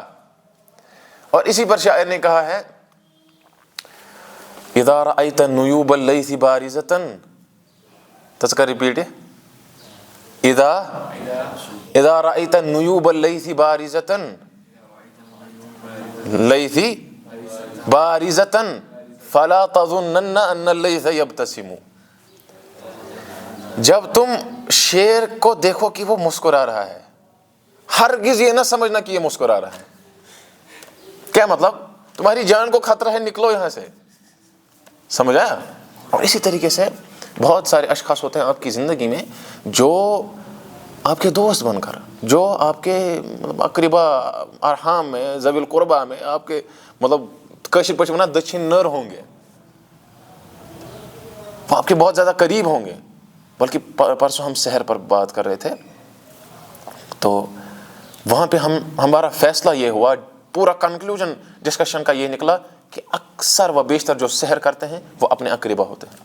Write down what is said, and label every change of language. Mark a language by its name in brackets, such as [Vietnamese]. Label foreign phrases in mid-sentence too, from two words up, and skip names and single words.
[Urdu] اور اسی پر شاعر نے کہا ہے [Arabic] اذا رأيت النيوب الليث بارزة، [Urdu] تذکر ریپیٹ ہے، [Arabic] اذا رأيت النيوب الليث بارزة، لیث بارزة فلا تظنن ان الليث يبتسم، [Urdu] جب تم شیر کو دیکھو کہ وہ مسکرا رہا ہے، ہرگز یہ نہ سمجھنا کہ یہ مسکرا رہا ہے۔ کیا مطلب؟ تمہاری جان کو خطرہ ہے، نکلو یہاں سے، سمجھا؟ اور اسی طریقے سے بہت سارے اشخاص ہوتے ہیں آپ کی زندگی میں جو آپ کے دوست بن کر، جو آپ کے اقربا ارحام میں، [Arabic] ذوی القربہ [Urdu] میں، آپ کے مطلب [Kashmiri] کاشر پٲٹھۍ وَنان دٔچھِنۍ نٔر [Urdu] ہوں گے، وہ آپ کے بہت زیادہ قریب ہوں گے۔ بلکہ پرسوں ہم سحر پر بات کر رہے تھے، تو وہاں پہ ہمارا فیصلہ یہ ہوا، پورا [English] conclusion discussion [Urdu] کا یہ نکلا کہ اکثر و بیشتر جو سحر کرتے ہیں وہ اپنے اقربا ہوتے ہیں۔